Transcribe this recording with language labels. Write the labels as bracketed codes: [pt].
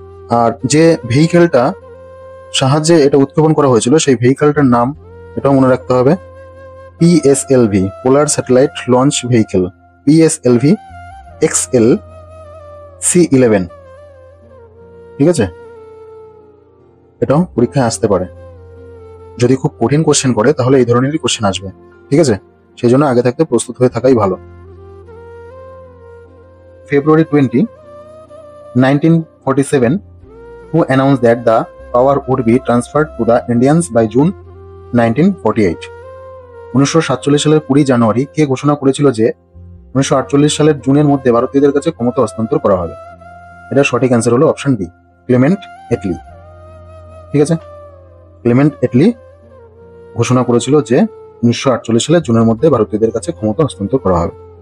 [bn] আর যে ভেহিকেলটা সাহায্যে এটা উৎক্ষেপণ করা হয়েছিল সেই ভেহিকেলটার নাম এটাও মনে রাখতে হবে, PSLV, polar satellite launch vehicle, PSLV XL C11। ঠিক আছে, এটাও পরীক্ষায় আসতে পারে। যদি খুব কঠিন কোশ্চেন করে তাহলে এই ধরনেরই কোশ্চেন আসবে। ঠিক আছে, সেই জন্য আগে থাকতে প্রস্তুত হয়ে থাকাই ভালো। [en] February 20, 1947, who announced that the power would be transferred to the Indians by June 1948? [bn] 1947 সালের 20 জানুয়ারি কে ঘোষণা করেছিল যে 1948 সালের জুনের মধ্যে ভারতীয়দের কাছে ক্ষমতা হস্তান্তর করা হবে? এটা সঠিক অ্যান্সার হলো অপশন বি, ক্লেমেন্ট এটলি। ঠিক আছে, ক্লেমেন্ট এটলি ঘোষণা করেছিল যে 1948 সালের জুনের মধ্যে ভারতীয়দের কাছে ক্ষমতা হস্তান্তর করা হবে।